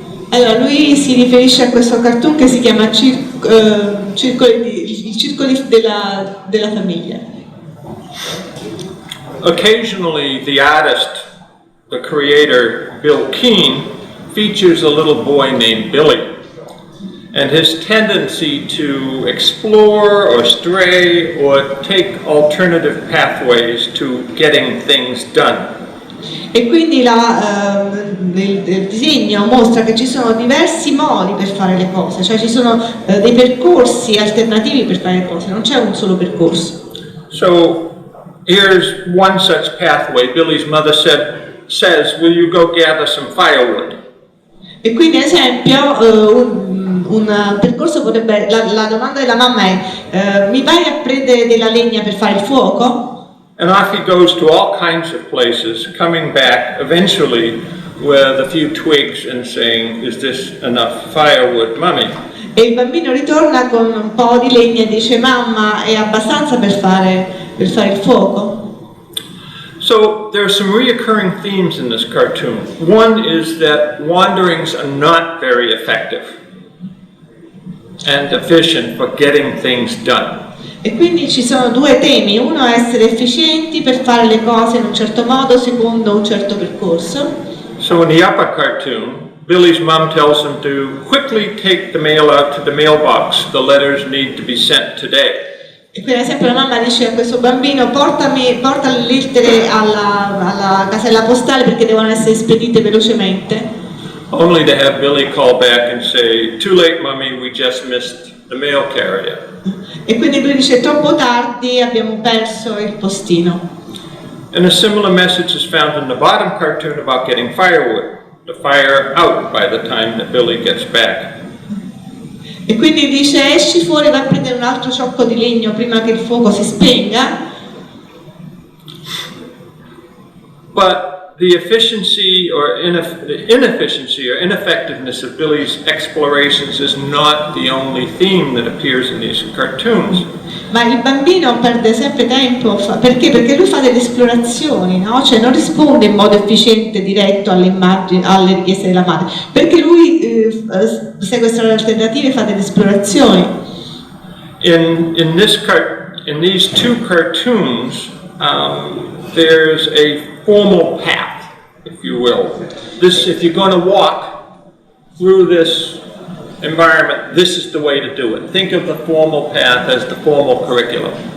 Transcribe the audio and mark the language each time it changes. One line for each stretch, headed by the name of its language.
Italian: Allora, lui si riferisce a questo cartoon che si chiama il circolo della famiglia.
English: Occasionally, the artist, the creator, Bill Keane, features a little boy named Billy, and his tendency to explore or stray or take alternative pathways to getting things done.
Italian: E quindi il disegno mostra che ci sono diversi modi per fare le cose, cioè ci sono dei percorsi alternativi per fare le cose, non c'è un solo percorso.
English: So here's one such pathway. Billy's mother says, "Will you go gather some firewood?"
Italian: E quindi, ad esempio, un percorso potrebbe, la domanda della mamma è: mi vai a prendere della legna per fare il fuoco?
English: And off he goes to all kinds of places, coming back eventually with a few twigs and saying, "Is this enough firewood, Mommy?"
Italian: E il bambino ritorna con un po' di legna e dice: mamma, è abbastanza per fare il fuoco?
English: So there are some reoccurring themes in this cartoon. One is that wanderings are not very effective and efficient for getting things done.
Italian: E quindi ci sono due temi: uno è essere efficienti per fare le cose in un certo modo, secondo un certo percorso.
English: So in the upper cartoon, Billy's mom tells him to quickly take the mail out to the mailbox. The letters need to be sent today.
Italian: E quindi, ad esempio, la mamma dice a questo bambino: porta le lettere alla casella postale perché devono essere spedite velocemente.
English: Only to have Billy call back and say, "Too late, Mommy, we just missed the mail carrier."
Italian: E quindi lui dice: troppo tardi, abbiamo perso il postino.
English: And a similar message is found in the bottom cartoon about getting firewood. The fire out by the time that Billy gets back.
Italian: E quindi dice: esci fuori, vai a prendere un altro ciocco di legno prima che il fuoco si spenga.
English: But the efficiency or inefficiency or ineffectiveness of Billy's explorations is not the only theme that appears in these cartoons.
Italian: Ma il bambino perde sempre tempo, perché? Perché lui fa delle esplorazioni, no? Cioè non risponde in modo efficiente, diretto alle richieste della madre, perché lui segue strade alternative e fa delle esplorazioni.
English: In these two cartoons, there's a formal path, if you will. If you're going to walk through this environment, this is the way to do it. Think of the formal path as the formal curriculum.